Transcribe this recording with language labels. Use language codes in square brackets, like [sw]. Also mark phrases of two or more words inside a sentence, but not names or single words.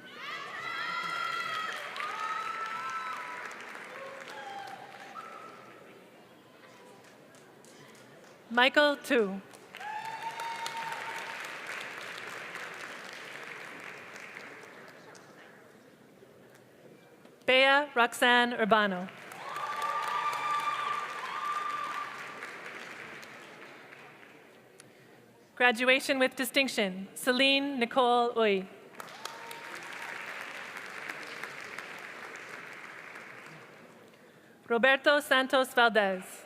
[en] Michael Tu. Bea Roxanne Urbano. Graduation with distinction, Celine Nicole Uy. Roberto Santos Valdez.